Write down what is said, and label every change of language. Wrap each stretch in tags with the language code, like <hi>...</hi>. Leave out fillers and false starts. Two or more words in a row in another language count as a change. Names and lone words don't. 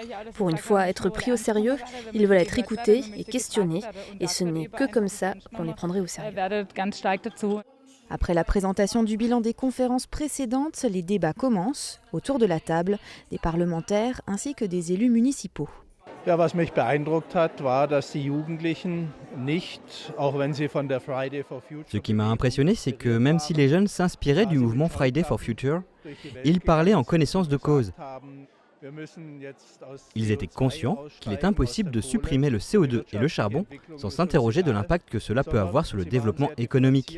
<fr>Pour une fois, être pris au sérieux, ils veulent être écoutés et questionnés. Et ce n'est que comme ça qu'on les prendrait au sérieux. Après la présentation du bilan des conférences précédentes, les débats commencent autour de la table, des parlementaires ainsi que des élus municipaux.</fr> <de>Was mich beeindruckt hat, war, dass die Jugendlichen nicht, auch wenn sie von der Friday for Future...</de> <fr>Ce qui m'a impressionné, c'est que même si les jeunes s'inspiraient du mouvement Friday for Future, ils parlaient en connaissance de cause. Ils étaient conscients qu'il est impossible de supprimer le CO2 et le charbon sans s'interroger de l'impact que cela peut avoir sur le développement économique.</fr>